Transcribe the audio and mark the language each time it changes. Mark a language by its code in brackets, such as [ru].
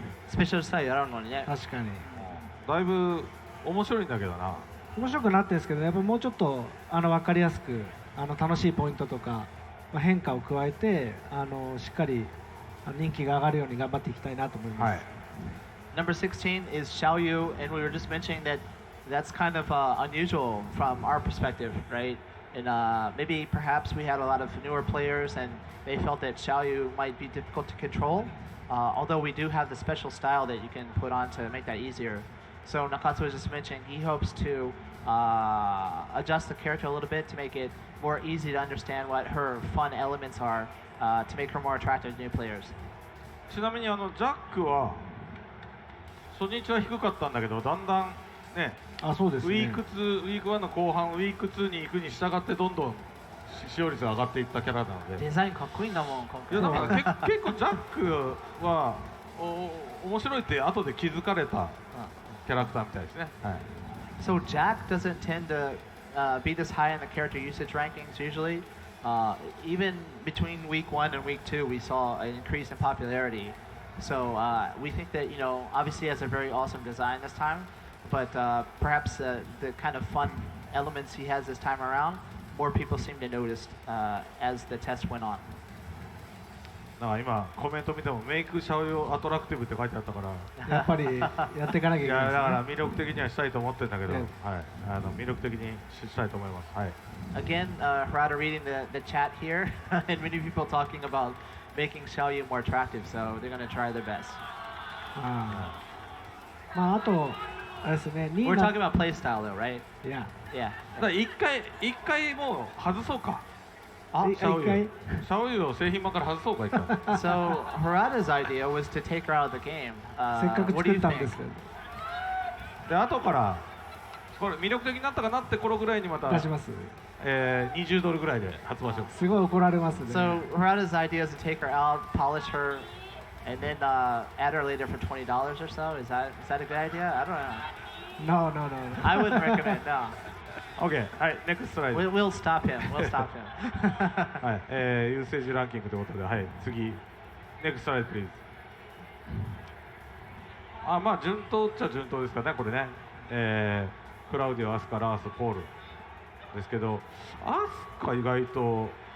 [ja] スペシャルスタイルやるのにね。確かに。だいぶ面白いんだけどな。面白くなってるんですけど、やっぱもうちょっと分かりやすく楽しいポイントとか、変化を加えてしっかり人気が上がるように頑張っていきたいなと思います。はい。 [en] Number 16 is Xiaoyu, and we were just mentioning that that's kind of unusual from our perspective, right? And maybe perhaps we had a lot of newer players and they felt that Xiaoyu might be difficult to control, although we do have the special style that you can put on to make that easier. So Nakatsu was just mentioning he hopes to adjust the character a little bit to make it more easy to understand what her fun elements are to make her more attractive to new players. [ja] ちなみにジャックは初日は低かったんだけど、だんだんね、そうですね、ウィーク1の後半ウィーク2に行くに従ってどんどん使用率が上がっていったキャラなので。デザインかっこいいんだもん。いやだから結構ジャックは面白いって後で気づかれたキャラクターみたいですね。はい。 [en] So Jack doesn't tend to be this high in the character usage rankings usually. Even between week 1 and week 2, we saw an increase in popularity. So we think that, obviously he has a very awesome design this time, but perhaps the kind of fun elements he has this time around, more people seem to notice as the test went on. [ja] なんか今コメント見ても [en] メイクシャオユーアトラクティブ [ja] って書いてあったからやっぱりやっていかなきゃいけないですね。だから魅力的にはしたいと思ってるんだけど、はい、魅力的にしたいと思います。はい。 [en] Again, Harada reading the chat here, and many people talking about making Xiaoyu more attractive, so they're going to try their best. [ja] あとあれですね。 [en] We're talking about play style though, right? Yeah. Yeah. [ja] だから一回もう外そうか。シャオユーを製品版から外そうか一回。 [en] So Harada's idea was to take her out of the game. [ja] せっかく作ったんですけど。で後からこれ魅力的になったかなって頃ぐらいにまた出します。 $20ぐらいで発売します。すごい怒られますね。 [en] So Harada's idea is to take her out, polish her, and then add her later for $20 or so. Is that a good idea? I don't know. No. I wouldn't recommend. No. [ja] OK、はい、ネクストスライド。 [en] We'll stop him. [ja] はい、ユーセージランキングということで、はい、次、 [en] ネクストスライドプリーズ。 [ja] まあ順当っちゃ順当ですかね、これね。クラウディオ、アスカ、ラース、ポールですけど、アスカ意外と